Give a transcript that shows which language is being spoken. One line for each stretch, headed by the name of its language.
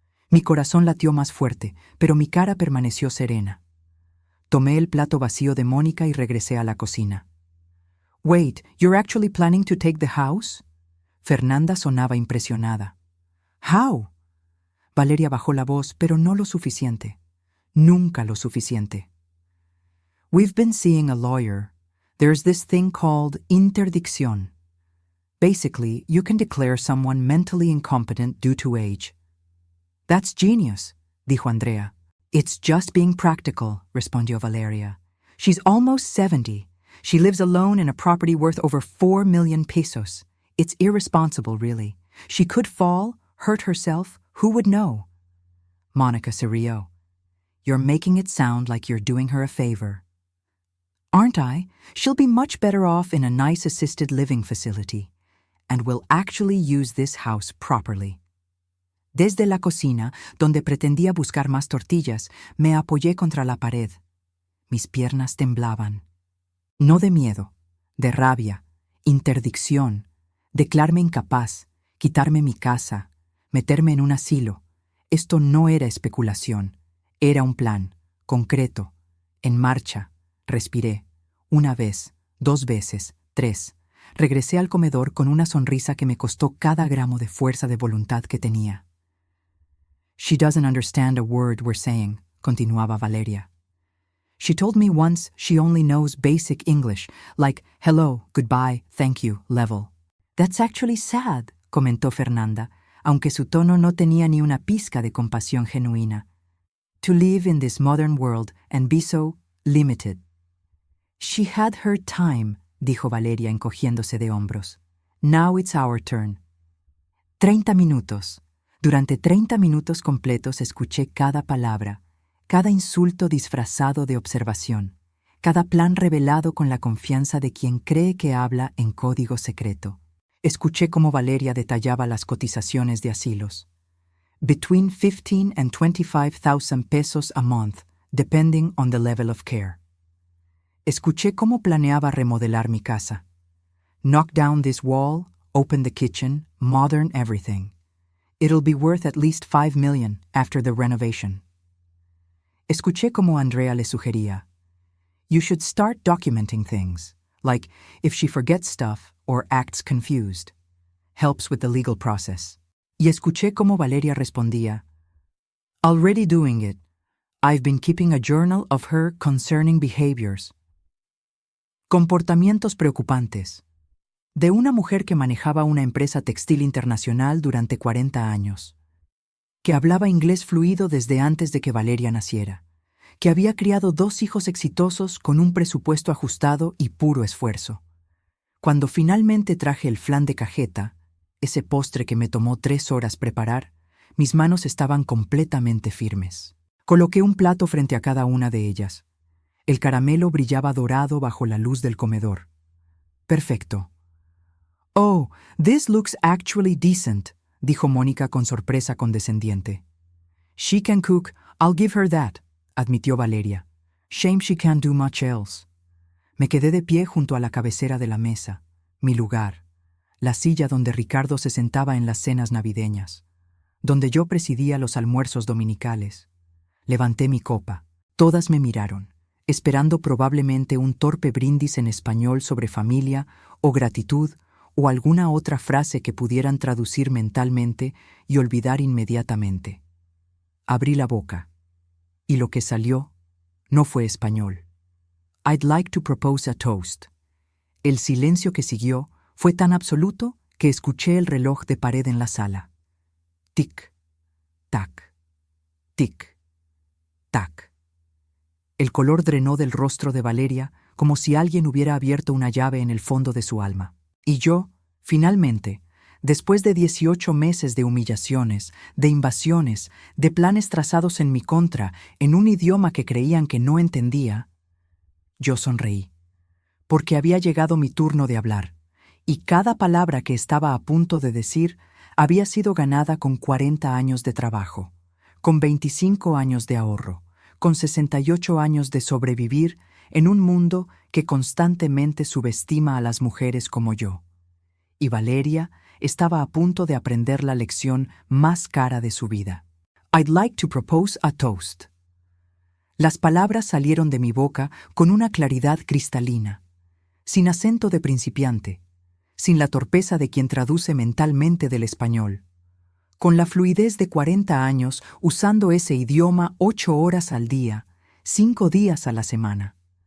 Spanish: Mi corazón latió más fuerte, pero mi cara permaneció serena. Tomé el plato vacío de Mónica y regresé a la cocina.
English: Wait, you're actually planning to take the house?
Spanish: Fernanda sonaba impresionada.
English: How?
Spanish: Valeria bajó la voz, pero no lo suficiente. Nunca lo suficiente.
English: We've been seeing a lawyer. There's this thing called interdicción. Basically, you can declare someone mentally incompetent due to age. That's genius,
Spanish: dijo Andrea.
English: It's just being practical,
Spanish: respondió Valeria.
English: She's almost 70. She lives alone in a property worth over 4 million pesos. It's irresponsible, really. She could fall, hurt herself. Who would know?
Spanish: Mónica se rió.
English: You're making it sound like you're doing her a favor. Aren't I? She'll be much better off in a nice assisted living facility, and will actually use this house properly.
Spanish: Desde la cocina, donde pretendía buscar más tortillas, me apoyé contra la pared. Mis piernas temblaban. No de miedo, de rabia, interdicción, declararme incapaz, quitarme mi casa, meterme en un asilo. Esto no era especulación, era un plan, concreto, en marcha. Respiré. 1 vez, 2 veces, 3. Regresé al comedor con una sonrisa que me costó cada gramo de fuerza de voluntad que tenía.
English: She doesn't understand a word we're saying,
Spanish: continuaba Valeria.
English: She told me once she only knows basic English, like hello, goodbye, thank you, level. That's actually sad,
Spanish: comentó Fernanda, aunque su tono no tenía ni una pizca de compasión genuina.
English: To live in this modern world and be so limited. She had her time,
Spanish: dijo Valeria encogiéndose de hombros.
English: Now it's our turn.
Spanish: 30 minutos. Durante 30 minutos completos escuché cada palabra, cada insulto disfrazado de observación, cada plan revelado con la confianza de quien cree que habla en código secreto. Escuché cómo Valeria detallaba las cotizaciones de asilos.
English: Between 15 and 25,000 pesos a month, depending on the level of care.
Spanish: Escuché cómo planeaba remodelar mi casa.
English: Knock down this wall, open the kitchen, modern everything. It'll be worth at least 5 million after the renovation.
Spanish: Escuché cómo Andrea le sugería.
English: You should start documenting things, like if she forgets stuff or acts confused. Helps with the legal process.
Spanish: Y escuché cómo Valeria respondía.
English: Already doing it. I've been keeping a journal of her concerning behaviors.
Spanish: Comportamientos preocupantes. De una mujer que manejaba una empresa textil internacional durante 40 años. Que hablaba inglés fluido desde antes de que Valeria naciera. Que había criado 2 hijos exitosos con un presupuesto ajustado y puro esfuerzo. Cuando finalmente traje el flan de cajeta, ese postre que me tomó 3 horas preparar, mis manos estaban completamente firmes. Coloqué un plato frente a cada una de ellas. El caramelo brillaba dorado bajo la luz del comedor. Perfecto.
English: Oh, this looks actually decent,
Spanish: dijo Mónica con sorpresa condescendiente.
English: She can cook, I'll give her that,
Spanish: admitió Valeria.
English: Shame she can't do much else.
Spanish: Me quedé de pie junto a la cabecera de la mesa. mi lugar, la silla donde Ricardo se sentaba en las cenas navideñas, donde yo presidía los almuerzos dominicales. Levanté mi copa. Todas me miraron, esperando probablemente un torpe brindis en español sobre familia o gratitud o alguna otra frase que pudieran traducir mentalmente y olvidar inmediatamente. Abrí la boca, y lo que salió no fue español.
English: I'd like to propose a toast.
Spanish: El silencio que siguió fue tan absoluto que escuché el reloj de pared en la sala. Tic, tac, tic, tac. El color drenó del rostro de Valeria como si alguien hubiera abierto una llave en el fondo de su alma. Y yo, finalmente, después de 18 meses de humillaciones, de invasiones, de planes trazados en mi contra, en un idioma que creían que no entendía, yo sonreí, porque había llegado mi turno de hablar, y cada palabra que estaba a punto de decir había sido ganada con 40 años de trabajo, con 25 años de ahorro, con 68 años de sobrevivir en un mundo que constantemente subestima a las mujeres como yo. Y Valeria estaba a punto de aprender la lección más cara de su vida.
English: I'd like to propose a toast.
Spanish: Las palabras salieron de mi boca con una claridad cristalina, sin acento de principiante, sin la torpeza de quien traduce mentalmente del español, con la fluidez de 40 años usando ese idioma 8 horas al día, 5 días a la semana.